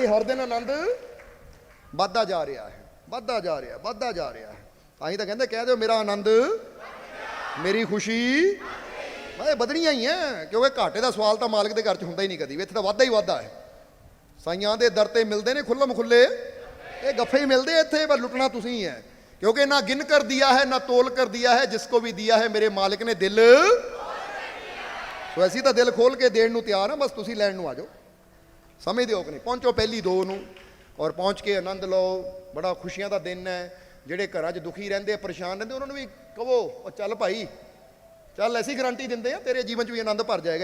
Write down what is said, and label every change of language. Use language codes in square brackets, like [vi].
[pa] ਇੱਥੇ ਹਰ ਦਿਨ ਆਨੰਦ ਵੱਧਦਾ ਜਾ ਰਿਹਾ ਹੈ, ਵੱਧਦਾ ਜਾ ਰਿਹਾ, ਵੱਧਦਾ ਜਾ ਰਿਹਾ ਹੈ। ਤਾਂ ਹੀ ਤਾਂ ਕਹਿੰਦੇ ਕਹਿ ਦਿਓ ਮੇਰਾ ਆਨੰਦ, ਮੇਰੀ ਖੁਸ਼ੀ ਮੈਂ ਵਧਣੀਆਂ ਹੀ ਹੈ, ਕਿਉਂਕਿ ਘਾਟੇ ਦਾ ਸਵਾਲ ਤਾਂ ਮਾਲਕ ਦੇ ਘਰ 'ਚ ਹੁੰਦਾ ਹੀ ਨਹੀਂ ਕਦੀ। ਇੱਥੇ ਤਾਂ ਵਾਧਾ ਹੀ ਵਾਧਾ ਹੈ। ਸਾਈਆਂ ਦੇ ਦਰ ਤੇ ਮਿਲਦੇ ਨੇ ਖੁੱਲ੍ਹਮ ਖੁੱਲੇ, ਇਹ ਗੱਫੇ ਹੀ ਮਿਲਦੇ ਇੱਥੇ, ਪਰ ਲੁੱਟਣਾ ਤੁਸੀਂ ਹੀ ਹੈ। [hi] क्योंकि ना गिन कर दिया है ना तोल कर दिया है, जिसको भी दिया है मेरे मालिक ने दिल। [pa] तो ਅਸੀਂ ਤਾਂ ਦਿਲ ਖੋਲ ਕੇ ਦੇਣ ਨੂੰ ਤਿਆਰ ਹਾਂ, ਬਸ ਤੁਸੀਂ ਲੈਣ ਨੂੰ ਆ ਜਾਓ। ਸਮਝਦੇ ਹੋ ਕਿ ਨਹੀਂ? ਪਹੁੰਚੋ ਪਹਿਲੀ 2 ਨੂੰ ਔਰ ਪਹੁੰਚ ਕੇ ਆਨੰਦ ਲਓ। ਬੜਾ ਖੁਸ਼ੀਆਂ ਦਾ ਦਿਨ ਹੈ। ਜਿਹੜੇ ਘਰਾਂ 'ਚ ਦੁਖੀ ਰਹਿੰਦੇ, ਪਰੇਸ਼ਾਨ ਰਹਿੰਦੇ, ਉਹਨਾਂ ਨੂੰ ਵੀ ਕਹੋ ਉਹ ਚੱਲ ਭਾਈ ਚੱਲ, ਐਸੀ ਗਰੰਟੀ ਦਿੰਦੇ ਆ ਤੇਰੇ ਜੀਵਨ 'ਚ ਵੀ ਆਨੰਦ ਭਰ ਜਾਏਗਾ।